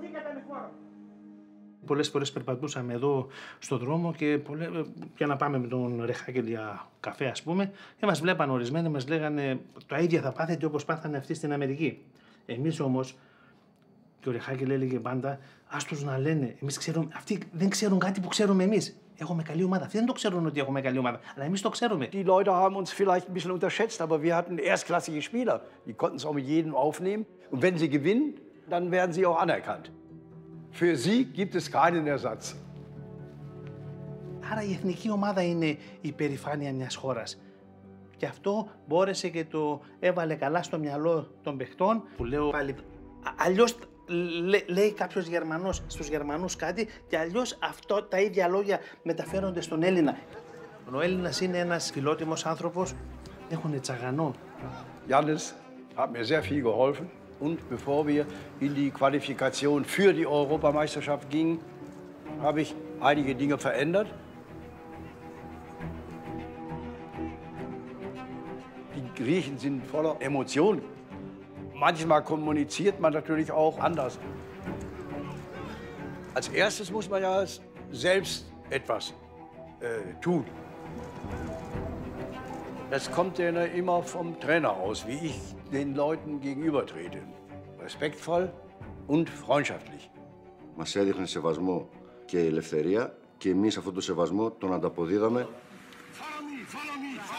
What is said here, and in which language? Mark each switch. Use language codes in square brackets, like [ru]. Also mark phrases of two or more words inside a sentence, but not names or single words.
[el] Πολλές φορές περπατούσαμε εδώ στον δρόμο και για να πάμε με τον Ρεχάκελ για καφέ, ας πούμε, και μας βλέπαν ορισμένοι, μας λέγανε τα ίδια θα πάθετε όπως πάθανε αυτοί στην Αμερική. Εμείς όμως, και ο Ρεχάκελ έλεγε πάντα, ας τους να λένε, εμείς ξέρουμε, αυτοί δεν ξέρουν κάτι που ξέρουμε εμείς. Έχουμε καλή ομάδα. Αυτοί δεν το ξέρουν ότι έχουμε καλή ομάδα, αλλά εμείς το ξέρουμε. [de] Die Leute haben uns vielleicht ein bisschen unterschätzt, aber wir hatten erstklassige Spieler. Die konnten es auch mit jedem aufnehmen. Und wenn sie gewinnen, dann werden sie auch anerkannt. Für sie gibt es keinen Ersatz. [el] Άρα η εθνική ομάδα είναι η υπερηφάνεια μιας χώρας. Και αυτό μπόρεσε και το έβαλε καλά στο μυαλό των παιχτών, που λέω πάλι. Αλλιώς λέει κάποιος Γερμανός στους Γερμανούς κάτι και αλλιώς τα ίδια λόγια μεταφέρονται στον Έλληνα. Ο Έλληνας είναι ένας φιλότιμος άνθρωπος, έχουν τσαγανό. [de] Jannis hat mir sehr viel geholfen. Und bevor wir in die Qualifikation für die Europameisterschaft gingen, habe ich einige Dinge verändert. Die Griechen sind voller Emotionen. Manchmal kommuniziert man natürlich auch anders. Als erstes muss man ja selbst etwas tun. Das kommt ja immer vom Trainer aus, wie ich den Leuten gegenübertrete. Respektvoll und freundschaftlich. [el] Μας έδειχνε σεβασμό και ελευθερία και εμείς αυτόν τον σεβασμό τον ανταποδίδαμε.